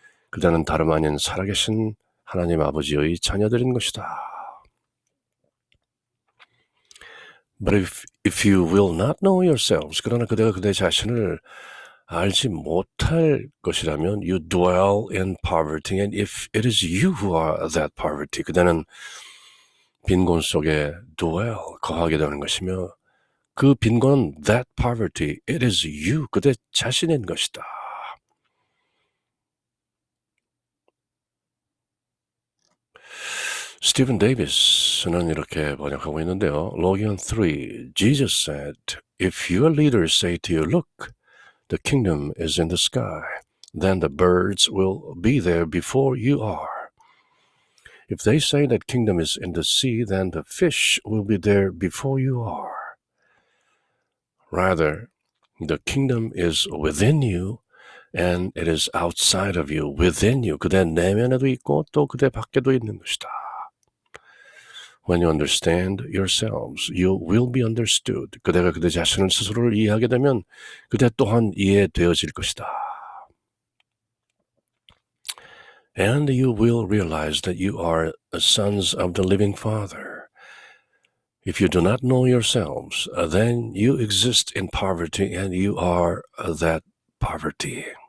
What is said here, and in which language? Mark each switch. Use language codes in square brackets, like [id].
[ko] 그대는 다름 아닌 살아계신 하나님 아버지의 자녀들인 것이다. [en] But if you will not know yourselves, [ko] 그러나 그대가 그대 자신을 알지 못할 것이라면 [en] you dwell in poverty, and if it is you who are that poverty, [ko] 그대는 빈곤 속에 [en] dwell, [ko] 거하게 되는 것이며 그 빈곤은 [en] that poverty, it is you, [ko] 그대 자신인 것이다. 스티븐 데이비스는 이렇게 번역하고 있는데요. [en] Logion 3, Jesus said, If your leaders say to you, Look, the kingdom is in the sky, then the birds will be there before you are. If they say that kingdom is in the sea, then the fish will be there before you are. Rather, the kingdom is within you, and it is outside of you, within you. [ko] 그대 내면에도 있고 또 그대 밖에도 있는 것이다. [en] When you understand yourselves, you will be understood. [ko] 그대가 그대 자신을 스스로를 이해하게 되면 그대 또한 이해되어질 것이다. [en] And you will realize that you are sons of the living Father. If you do not know yourselves, then you exist in poverty and you are that poverty.